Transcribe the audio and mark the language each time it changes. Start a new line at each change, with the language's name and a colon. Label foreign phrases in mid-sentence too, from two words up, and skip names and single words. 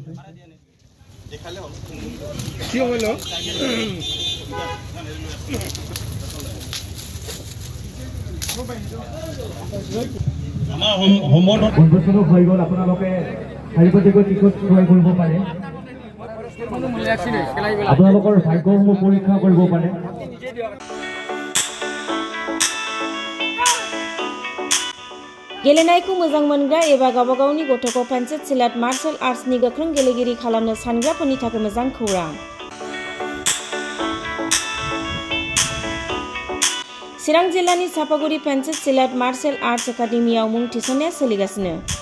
Assamese: উন্মোচন হৈ গ'ল, আপোনালোকে শাৰীপাতিকৈ টিকট ক্ৰয় কৰিব পাৰে, আপোনালোকৰ ভাগ্যসমূহ পৰীক্ষা কৰিব পাৰে।
Bodo: गेलेनायखौ मोजां मोनग्रा एबा गावबा गावनि गथ'खौ पेन्सिल सिलाट मार्शल आर्ट्सनि गोख्रों गेलेगिरि खालामनो सानग्राफोरनि थाखाय मोजां खौरां। चिरां जिल्लानि सापागुरि पेन्सिल सिलाट मार्शल आर्ट्स एकाडेमियाव मुं थिसननाया सोलिगासिनो।